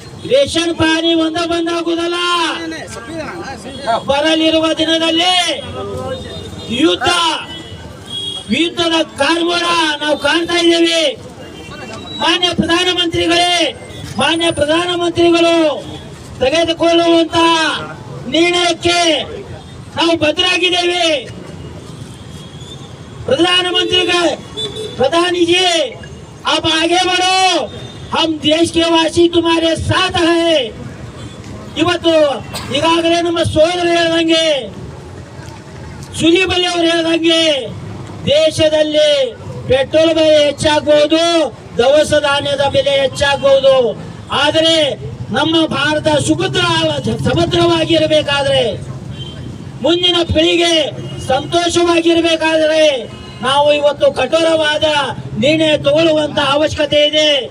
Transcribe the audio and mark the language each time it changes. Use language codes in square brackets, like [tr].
[kn] Ration ಪಾನಿ ಬಂದಾಗುವುದಲ್ಲ. ಬರಲಿರುವ ದಿನದಲ್ಲಿ ಯುದ್ಧದ ಕಾರ್ಮೋಡ ನಾವು ಕಾಣ್ತಾ ಇದ್ದೇವೆ. ಮಾನ್ಯ ಪ್ರಧಾನಮಂತ್ರಿಗಳು ತೆಗೆದುಕೊಳ್ಳುವಂತಹ ನಿರ್ಣಯಕ್ಕೆ ನಾವು ಬದ್ಧರಾಗಿದ್ದೇವೆ. [hi] प्रधानी जी अब आगे बढ़ो, हम देश के वासी तुम्हारे साथ है. [kn] ಇವತ್ತು ಈಗಾಗಲೇ ನಮ್ಮ ಸೋದರರು ಹೇಳಿದಂಗೆ, ಸುಲಿಬಲಿ ಅವರು ಹೇಳಿದಂಗೆ, ದೇಶದಲ್ಲಿ ಪೆಟ್ರೋಲ್ ಬೆಲೆ ಹೆಚ್ಚಾಗಬಹುದು, ದವಸ ಧಾನ್ಯದ ಬೆಲೆ ಹೆಚ್ಚಾಗಬಹುದು. ಆದರೆ ನಮ್ಮ ಭಾರತ ಸುಭದ್ರವಾಗಿರಬೇಕಾದ್ರೆ, ಮುಂದಿನ ಪೀಳಿಗೆ ಸಂತೋಷವಾಗಿರಬೇಕಾದರೆ ನಾವು ಇವತ್ತು ಕಠೋರವಾದ ನಿರ್ಣಯ ತಗೊಳ್ಳುವಂತ ಅವಶ್ಯಕತೆ ಇದೆ.